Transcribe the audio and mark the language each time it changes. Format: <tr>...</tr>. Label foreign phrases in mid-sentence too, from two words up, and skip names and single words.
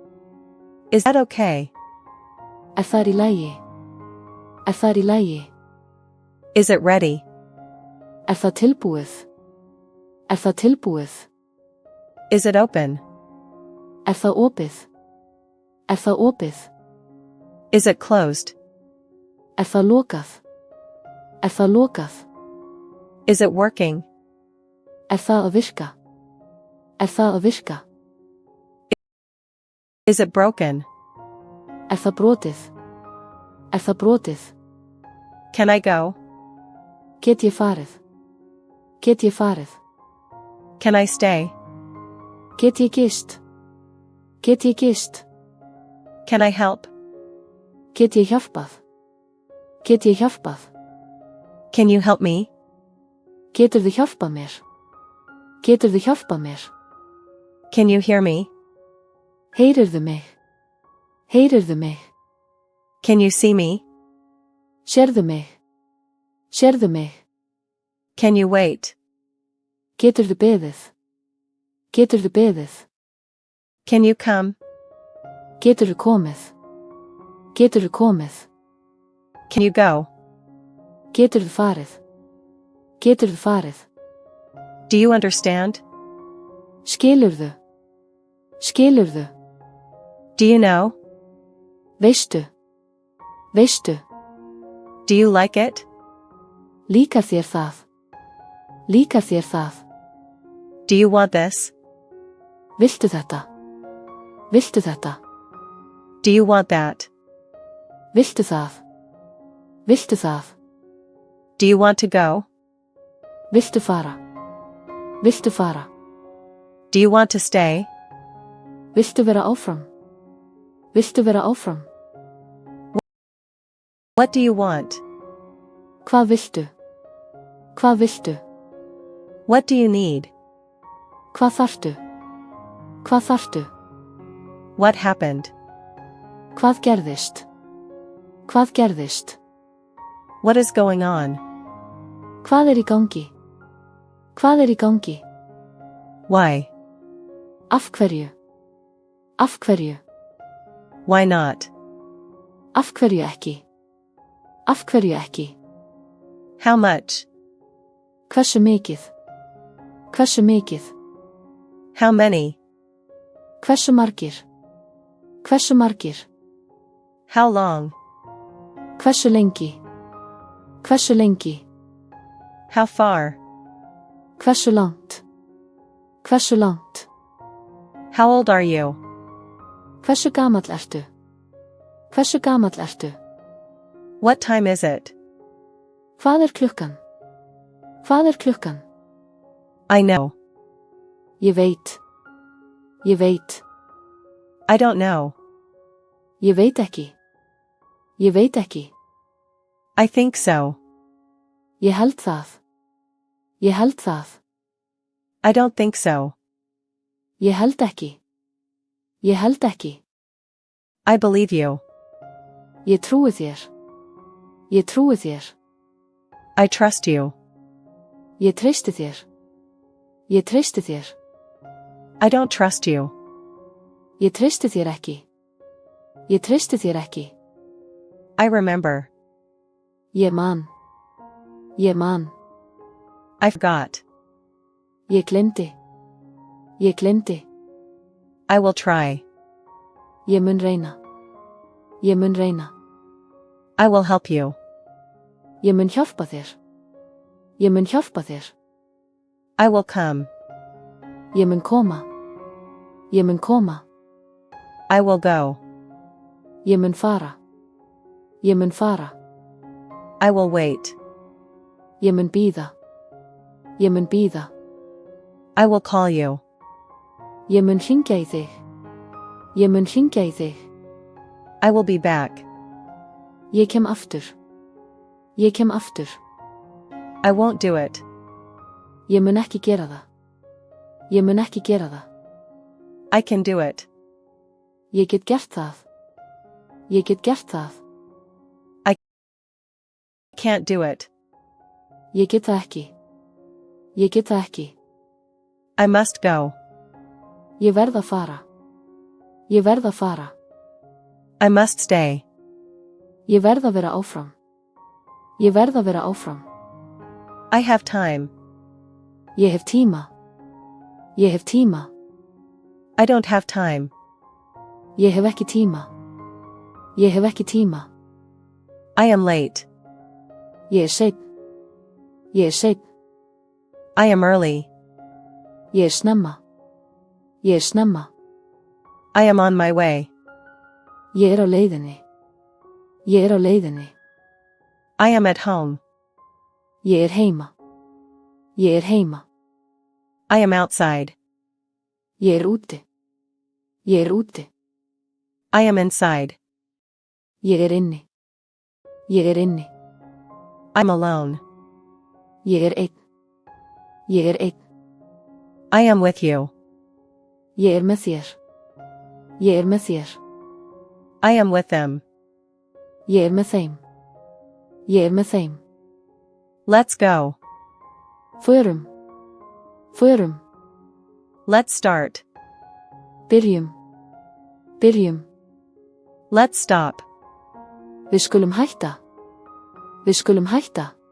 <en>Is that okay?</en> <is>Er það í lagi? Er það í lagi?</is> <en>Is it ready?</en> <is>Er það tilbúið? Er það tilbúið?</is> <en>Is it open?</en> <is>Er það opið? Er það opið?</is> <en>Is it closed?</en> <is>Er það lokað? Er það lokað?</is> <en>Is it working?</en> <is>Er það að virka? Er það að virka?</is> <en>Is it broken?</en> <is>Er það brotið? Er það brotið?</is> <en>Can I go?</en> <is>Get ég farið? Get ég farið?</is> <en>Can I stay?</en> <is>Get ég gist? Get ég gist?</is> <en>Can I help?</en> <is>Get ég hjálpað? Get ég hjálpað?</is> <en>Can you help me?</en> <is>Geturðu hjálpað mér? Geturðu hjálpað mér?</is> <en>Can you hear me?</en> <is>Heyrirðu mig? Heyrirðu mig?</is> <en>Can you see me?</en> <is>Sérðu mig? Sérðu mig?</is> <en>Can you wait?</en> <is>Geturðu beðið? Geturðu beðið?</is> <en>Can you come?</en> <is>Geturðu komið? Geturðu komið?</is> <en>Can you go?</en> <is>Geturðu farið? Geturðu farið?</is> <en>Do you understand?</en> <is>Skilurðu? Skilurðu?</is> <en>Do you know?</en> <is>Veistu? Veistu?</is> <en>Do you like it?</en> <is>Líkar þér það? Líkar þér það?</is> <en>Do you want this?</en> <is>Viltu þetta? Viltu þetta?</is> <en>Do you want that?</en> <is>Viltu það? Viltu það?</is> <en>Do you want to go?</en> <is>Viltu fara? Viltu fara?</is> <en>Do you want to stay?</en> <is>Viltu vera áfram? Viltu vera áfram?</is> <en>What do you want?</en> <is>Hvað viltu? Hvað viltu?</is> <en>What do you need?</en> <is>Hvað þarftu? Hvað þarftu?</is> <en>What happened?</en> <is>Hvað gerðist? Hvað gerðist?</is> <en>What is going on?</en> <is>Hvað er í gangi? Hvað er í gangi?</is> <en>Why?</en> <is>Af hverju? Af hverju?</is> <en>Why not?</en> <is>Af hverju ekki? Af hverju ekki?</is> <en>How much?</en> <is>Hversu mikið? Hversu mikið?</is> <en>How many?</en> <is>Hversu margir? Hversu margir?</is> <en>How long?</en> <is>Hversu lengi? Hversu lengi?</is> <en>How far?</en> <is>Hversu langt? Hversu langt?</is> <en>How old are you?</en> <is>Hversu gamall ertu? Hversu gamall ertu?</is> <en>What time is it?</en> <is>Hvað er klukkan? Hvað er klukkan?</is> <en>I know.</en> <is>Ég veit. Ég veit.</is> <en>I don't know.</en> <is>Ég veit ekki. Ég veit ekki.</is> <en>I think so.</en> <is>Ég held það. Ég held það.</is> <en>I don't think so.</en> <is>Ég held ekki. Ég held ekki.</is> <en>I believe you.</en> <is>Ég trúi þér. Ég trúi þér.</is> <en>I trust you.</en> <is>Ég treysti þér. Ég treysti þér.</is> <en>I don't trust you.</en> <is>Ég treysti þér ekki. Ég treysti þér ekki.</is> <en>I remember.</en> <is>Ég man. Ég man.</is> <en>I forgot.</en> <is>Ég gleymdi. Ég gleymdi.</is> <en>I will try.</en> <is>Ég mun reyna. Ég mun reyna.</is> <en>I will help you.</en> <is>Ég mun hjálpa þér. Ég mun hjálpa þér.</is> <en>I will come.</en> <is>Ég mun koma. Ég mun koma.</is> <en>I will go.</en> <is>Ég mun fara. Ég mun fara.</is> <en>I will wait.</en> <is>Ég mun bíða. Ég mun bíða.</is> <en>I will call you.</en> <is>Ég mun hringja í þig. Ég mun hringja í þig.</is> <en>I will be back.</en> <is>Ég kem aftur. Ég kem aftur.</is> <en>I won't do it.</en> <is>Ég mun ekki gera það. Ég mun ekki gera það.</is> <en>I can do it.</en> <is>Ég get gert það. Ég get gert það.</is> <en>I can't do it.</en> <is>Ég get það ekki. Ég get það ekki.</is> <en>I must go.</en> <is>Ég verð að fara. Ég verð að fara.</is> <en>I must stay.</en> <is>Ég verð að vera áfram. Ég verð að vera áfram.</is> <en>I have time.</en> <is>Ég hef tíma. Ég hef tíma.</is> <en>I don't have time.</en> <is>Ég hef ekki tíma. Ég hef ekki tíma.</is> <en>I am late.</en> <is>Ég er seinn. Ég er seinn.</is> <en>I am early.</en> <is>Ég er snemma. Ég er snemma.</is> <en>I am on my way.</en> <is>Ég er á leiðinni. Ég er á leiðinni.</is> <en>I am at home.</en> <is>Ég er heima. Ég er heima.</is> <en>I am outside.</en> <is>Ég er úti. Ég er úti.</is> <en>I am inside.</en> <is>Ég er inni. Ég er inni.</is> <en>I'm alone.</en> <is>Ég er einn. Ég er einn.</is> <en>I am with you.</en> <is>Ég er með þér. Ég er með þér.</is> <en>I am with them.</en> <is>Ég er með þeim. Ég er með þeim.</is> <en>Let's go.</en> <is>Förum. Förum.</is> <en>Let's start.</en> <is>Byrjum. Byrjum.</is> <en>Let's stop.</en> <is>Við skulum hætta. Við skulum hætta.</is>